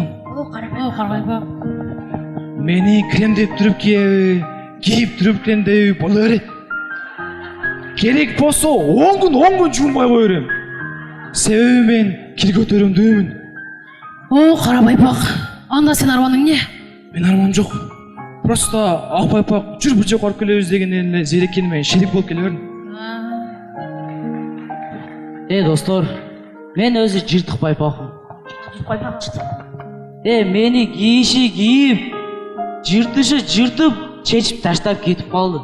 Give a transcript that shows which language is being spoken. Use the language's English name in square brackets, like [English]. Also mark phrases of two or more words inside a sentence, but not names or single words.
[Kyrgyz] Кара байпак. Мени кремдеп туруп кийип туруп кремдеп боло берет. Керек болсо 10 күн жуунбай кое берем. Себеби мен кир көтөрүмдүүмүн. Кара байпак. Анда сен арманың не? Мен арманым жок. Просто ак байпак жүр бир жака барып келебиз деген эле зереккени менен шерик болуп келе бердим. Достор, мен өзү жыртык байпакмын. Мени кийиши кийип, жыртышы жыртып, чечип таштап кетип калды.